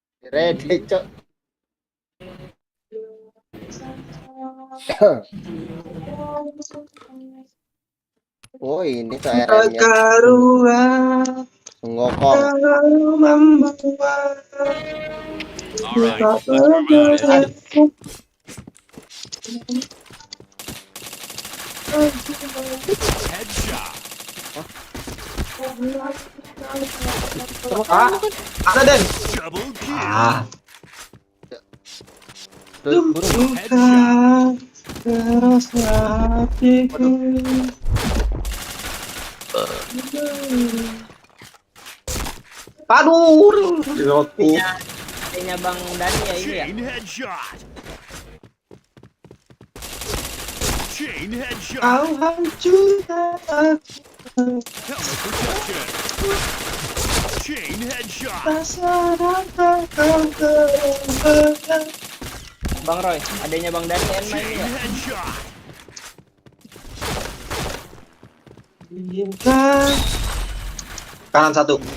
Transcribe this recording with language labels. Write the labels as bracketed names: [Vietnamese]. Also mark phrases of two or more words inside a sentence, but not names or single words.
[Indonesian] Ready, cok. Oh, ini tuh RM-nya. Karuan Ngokong. kalau membuat [English] Alright, let's move out of here. Headshot. [Indonesian] Ada Den. [English] Double kill. Ah, [Indonesian] Burung. Headshot. keras hatiku. Aduh, reloadku. Adanya Bang Dani ya ini ya. [English] Chain headshot. Chain headshot. [Indonesian] Kau hancurkan aku. [English] Helmet protection. Chain headshot. [Indonesian] Bang Roy, adanya Bang Dani yang main [English] Chain [Indonesian] ya. [English] headshot. [Indonesian] Kanan satu.